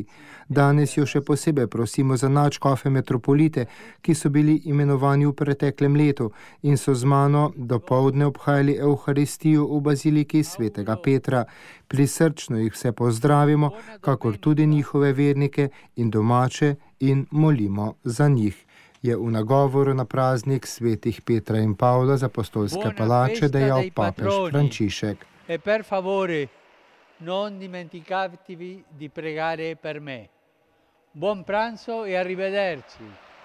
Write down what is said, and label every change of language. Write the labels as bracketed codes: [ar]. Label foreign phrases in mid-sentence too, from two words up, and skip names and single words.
[sl] Danes jo še posebej prosimo za nadškofe metropolite, ki so bili imenovani v preteklem letu in so z mano dopoldne obhajali Evharistijo v baziliki svetega Petra. Prisrčno jih vse pozdravimo, kakor tudi njihove vernike in domače, in molimo za njih. Je v nagovoru na praznik svetih Petra in Pavla z apostolske palače dejal papež Frančišek. [it] E per favore, non dimenticatevi di pregare per me. Buon pranzo e arrivederci.